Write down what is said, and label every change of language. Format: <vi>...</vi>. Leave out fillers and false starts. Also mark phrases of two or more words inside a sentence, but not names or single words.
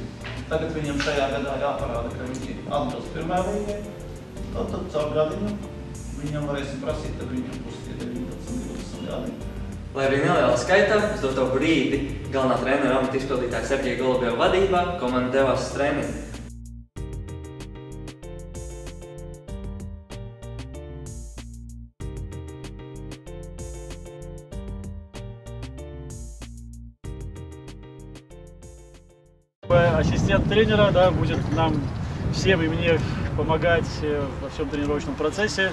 <lv>Tagad viņiem šajā gadā jāparāda, ka viņi atbilst pirmā līgai. Tad caur gadiņu viņam varēsim prasīt, tad viņam būs tie 19-20 gadi. Lai arī nelielā skaitā, uz doto brīdi galvenā trenera amata izpildītāja Sergeja Golubeva vadībā komanda devās uz treniņu.</lv> <ru>Ассистент тренера, да, будет нам всем и мне помогать во всем тренировочном процессе.</ru>